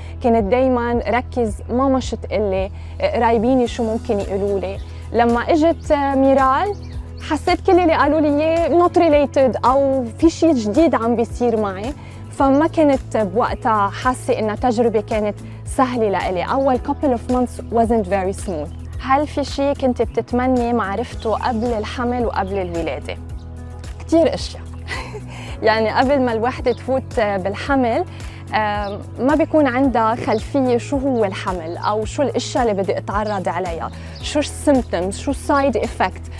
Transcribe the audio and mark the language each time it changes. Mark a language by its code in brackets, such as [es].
[ar] كانت دايماً ركز ماما شو تقلي، قرايبيني شو ممكن يقولولي. لما اجت ميرال حسيت كل اللي قالوا لي اياه [en] not related [ar] أو في شيء جديد عم بيصير معي، فما كنت بوقتها حاسة إنها تجربة كانت سهلة لإلي. أول [en] couple of months wasn't very smooth. [ar] هل في شيء كنت بتتمني معرفته قبل الحمل وقبل الولادة؟ كتير أشياء. يعني قبل ما الوحدة تفوت بالحمل ما بيكون عندها خلفية شو هو الحمل أو شو الأشياء اللي بدي أتعرض عليها، شو السيمبتومز، شو السايد إفكت.